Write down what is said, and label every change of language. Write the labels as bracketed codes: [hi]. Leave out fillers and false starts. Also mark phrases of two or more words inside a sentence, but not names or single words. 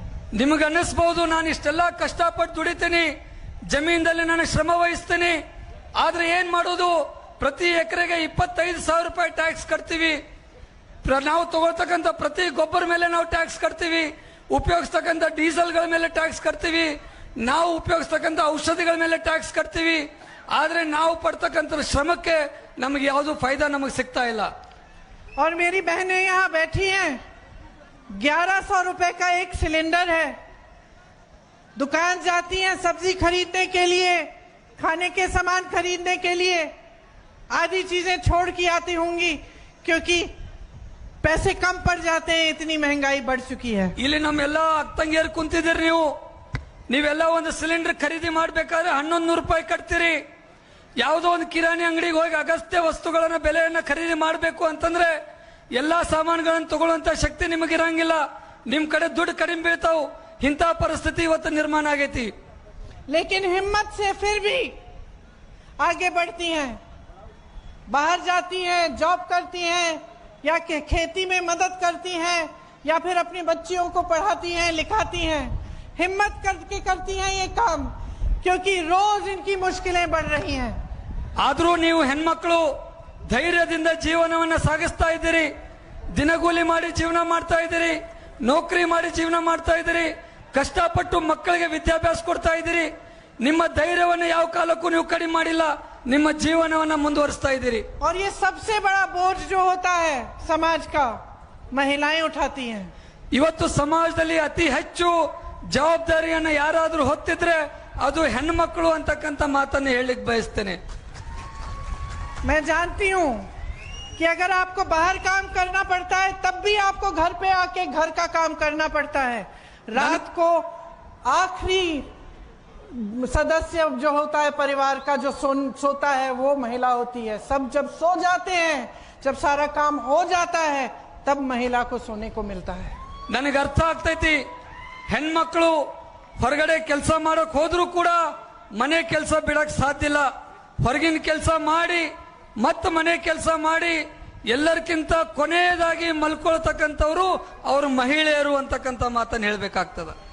[kn] ನಿಮಗೆ ಅನ್ನಿಸಬಹುದು, ನಾನು ಇಷ್ಟೆಲ್ಲ ಕಷ್ಟಪಟ್ಟು ದುಡಿತೀನಿ, ಜಮೀನಲ್ಲಿ ನಾನು ಶ್ರಮ ವಹಿಸ್ತೀನಿ, ಆದ್ರೆ ಏನ್ ಮಾಡೋದು, ಪ್ರತಿ ಎಕರೆಗೆ 25,000 ರೂಪಾಯಿ ಟ್ಯಾಕ್ಸ್ ಕಟ್ತೀವಿ, ನಾವು ತಗೊಳ್ತಕ್ಕಂಥ ಪ್ರತಿ ಗೊಬ್ಬರ ಮೇಲೆ ನಾವು ಟ್ಯಾಕ್ಸ್ ಕಟ್ತೀವಿ, ಉಪಯೋಗಿಸ್ತಕ್ಕಂಥ ಡೀಸೆಲ್ಗಳ ಮೇಲೆ ಟ್ಯಾಕ್ಸ್ ಕಟ್ತೀವಿ, ನಾವು ಉಪಯೋಗಿಸ್ತಕ್ಕಂಥ ಔಷಧಿಗಳ ಮೇಲೆ ಟ್ಯಾಕ್ಸ್ ಕಟ್ತೀವಿ, ಆದ್ರೆ ನಾವು ಪಡ್ತಕ್ಕಂಥ ಶ್ರಮಕ್ಕೆ ನಮಗೆ ಯಾವುದು ಫೈದಾ ನಮಗೆ ಸಿಗ್ತಾ ಇಲ್ಲ। [hi] और मेरी बहनें यहाँ बैठी हैं, 1100 रुपए का एक सिलेंडर है, दुकान जाती हैं सब्जी खरीदने के लिए, खाने के सामान खरीदने के लिए, आधी चीजें छोड़ के आती होंगी क्योंकि पैसे कम पड़ जाते हैं, इतनी महंगाई बढ़ चुकी है। [kn] ಇಲ್ಲಿ ನಮ್ಮೆಲ್ಲ ಅಕ್ಕಂಗಿಯರು ಕುಂತಿದ್ದೀರಿ, ನೀವೆಲ್ಲ ಒಂದು ಸಿಲಿಂಡರ್ ಖರೀದಿ ಮಾಡ್ಬೇಕಾದ್ರೆ 1100 ರೂಪಾಯಿ ಕಟ್ತೀರಿ। ಯಾವುದೋ ಒಂದು ಕಿರಾಣಿ ಅಂಗಡಿಗೆ ಹೋಗಿ ಅಗತ್ಯ ವಸ್ತುಗಳನ್ನ ಬೆಲೆಯನ್ನ ಖರೀದಿ ಮಾಡಬೇಕು ಅಂತಂದ್ರೆ ಎಲ್ಲಾ ಸಾಮಾನುಗಳನ್ನು ತಗೊಳ್ಳುವಂತ ಶಕ್ತಿ ನಿಮಗಿರಂಗಿಲ್ಲ, ನಿಮ್ ಕಡೆ ದುಡ್ಡು ಕಡಿಮೆ ಬೀಳ್ತಾವ್, ಇಂಥ ಪರಿಸ್ಥಿತಿ ಇವತ್ತು ನಿರ್ಮಾಣ ಆಗೈತಿ। [hi] लेकिन हिम्मत से फिर भी आगे बढ़ती हैं, बाहर जाती हैं, जॉब करती हैं, या खेती में मदद करती हैं, या फिर अपनी बच्चियों को पढ़ाती हैं, लिखाती हैं, हिम्मत करके करती हैं ये काम, क्योंकि रोज इनकी मुश्किलें बढ़ रही हैं। [kn] ಆದ್ರೂ ನೀವು ಹೆಣ್ಮಕ್ಳು ಧೈರ್ಯದಿಂದ ಜೀವನವನ್ನ ಸಾಗಿಸ್ತಾ ಇದ್ದೀರಿ, ದಿನಗೂಲಿ ಮಾಡಿ ಜೀವನ ಮಾಡ್ತಾ ಇದ್ದೀರಿ, ನೌಕರಿ ಮಾಡಿ ಜೀವನ ಮಾಡ್ತಾ ಇದ್ದೀರಿ, ಕಷ್ಟಪಟ್ಟು ಮಕ್ಕಳಿಗೆ ವಿದ್ಯಾಭ್ಯಾಸ ಕೊಡ್ತಾ ಇದ್ದೀರಿ, ನಿಮ್ಮ ಧೈರ್ಯವನ್ನು ಯಾವ ಕಾಲಕ್ಕೂ ನೀವು ಕಡಿಮೆ ಮಾಡಿಲ್ಲ, ನಿಮ್ಮ ಜೀವನವನ್ನ ಮುಂದುವರಿಸ್ತಾ ಇದ್ದೀರಿ। [hi] और ये सबसे बड़ा बोझ जो होता है समाज का, महिलाएं उठाती हैं। [kn] ಇವತ್ತು ಸಮಾಜದಲ್ಲಿ ಅತಿ ಹೆಚ್ಚು ಜವಾಬ್ದಾರಿಯನ್ನ ಯಾರಾದ್ರೂ ಹೊತ್ತಿದ್ರೆ ಅದು ಹೆಣ್ಮಕ್ಳು ಅಂತಕ್ಕಂಥ ಮಾತನ್ನು ಹೇಳಲಿಕ್ಕೆ ಬಯಸ್ತೇನೆ। [hi] मैं जानती हूँ कि अगर आपको बाहर काम करना पड़ता है, तब भी आपको घर पे आके घर का काम करना पड़ता है। रात को आखिरी सदस्य जो होता है परिवार का, जो सोता है, वो महिला होती है। सब जब सो जाते हैं, जब सारा काम हो जाता है, तब महिला को सोने को मिलता है। [kn] ನನಗೆ ಅರ್ಥ ಆಗ್ತೈತಿ, ಹೆಣ್ಮಕ್ಳು ಹೊರಗಡೆ ಕೆಲಸ ಮಾಡಕ್ ಹೋದ್ರೂ ಕೂಡ ಮನೆ ಕೆಲಸ ಬಿಡಕ್ ಸಾಧ್ಯ ಇಲ್ಲ, ಹೊರಗಿನ ಕೆಲಸ ಮಾಡಿ ಮತ್ತೆ ಮನೆ ಕೆಲಸ ಮಾಡಿ ಎಲ್ಲರಿಗಿಂತ ಕೊನೆಯದಾಗಿ ಮಲ್ಕೊಳ್ತಕ್ಕಂಥವ್ರು ಅವರು ಮಹಿಳೆಯರು ಅಂತಕ್ಕಂಥ ಮಾತನ್ನು ಹೇಳ್ಬೇಕಾಗ್ತದ।